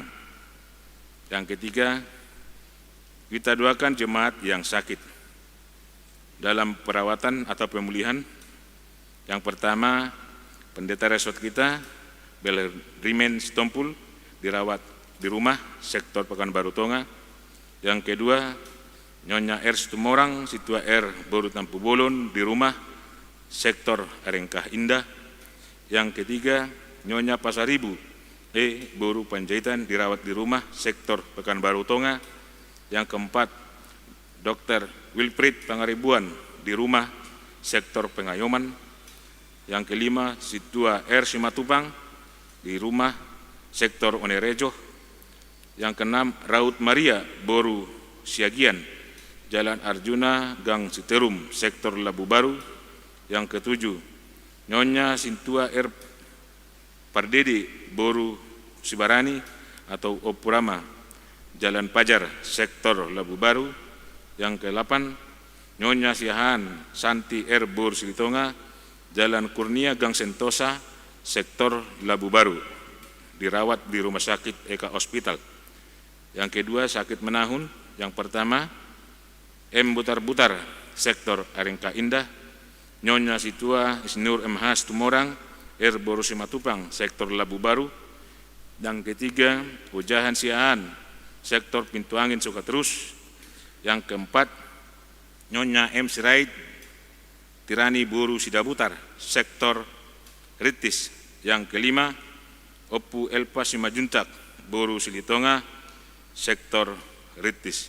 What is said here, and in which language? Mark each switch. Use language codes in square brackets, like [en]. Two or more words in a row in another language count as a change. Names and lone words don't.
[id] Yang ketiga, kita doakan jemaat yang sakit dalam perawatan atau pemulihan. Yang pertama, pendeta resort kita, Belrimen Stompul, dirawat di rumah sektor Pekanbaru Tonga. Yang kedua, Nyonya R. Situmorang, Situa R. Boru Tampu Bolon, di rumah sektor Erengkah Indah. Yang ketiga, Nyonya Pasaribu Boru Panjaitan, dirawat di rumah sektor Pekanbaru Tonga. Yang keempat, Dr. Wilfried Pangaribuan, di rumah sektor Pengayoman. Yang kelima, Situa R. Simatupang, di rumah sektor Onerejo. Yang keenam, Raut Maria Boru Siagian, Jalan Arjuna, Gang Citerum, Sektor Labu Baru. Yang ketujuh, Nyonya Sintua R. Pardede Boru Sibarani atau Opurama, Jalan Pajar, Sektor Labu Baru. Yang ke-8, Nyonya Siahan Santi R. Boru Silitonga, Jalan Kurnia, Gang Sentosa, Sektor Labu Baru, dirawat di Rumah Sakit Eka Hospital. Yang kedua, sakit menahun. Yang pertama, M. Butar-Butar, Sektor Arengka Indah. Nyonya Situa Isnur M. Has Tumorang, R. Boru Simatupang, Sektor Labu Baru. Yang ketiga, Pujahan Siahan, Sektor Pintu Angin Sukaterus. Yang keempat, Nyonya M. Sirait Tirani Boru Sidabutar, Sektor Ritis. Yang kelima, Opu Elpa Simajuntak Boru Silitonga, Sektor Ritis.